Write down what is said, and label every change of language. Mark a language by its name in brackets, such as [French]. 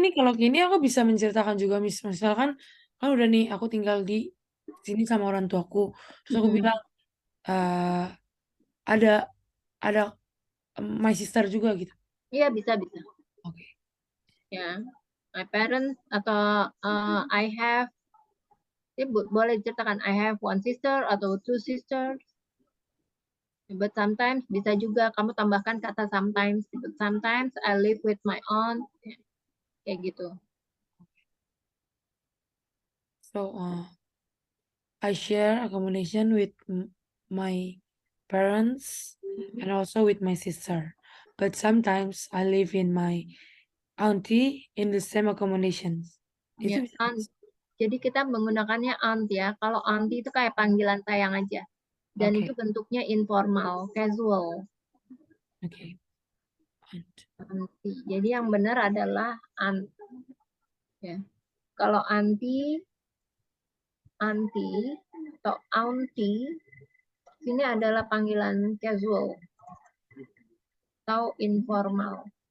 [Indonesian] ini kalau gini aku bisa menceritakan juga misalkan kan udah nih aku tinggal di sini sama orang tuaku, terus aku bilang eh ada ada [English] my sister [Indonesian] juga gitu. iya bisa bisa Oke. [English] ya. My parents atau I have, ya, [Indonesian] boleh diceritakan [English] I have one sister atau two sisters. But sometimes [Indonesian] bisa juga kamu tambahkan kata sometimes. [English] But sometimes I live with my aunt. [Indonesian] Kayak gitu. [English] So I share accommodation with my parents and also with my sister. But sometimes I live in my auntie in the same accommodations. [Indonesian] Itu Ya, bisa. [English] aunt. [Indonesian] Jadi kita menggunakannya aunt ya. Kalau auntie itu kayak panggilan sayang aja. Dan itu Oke. bentuknya informal, casual. [English] Oke. Aunt. Auntie. [Indonesian] Jadi yang benar adalah aunt. Ya. Kalau auntie atau auntie, ini adalah panggilan casual atau informal.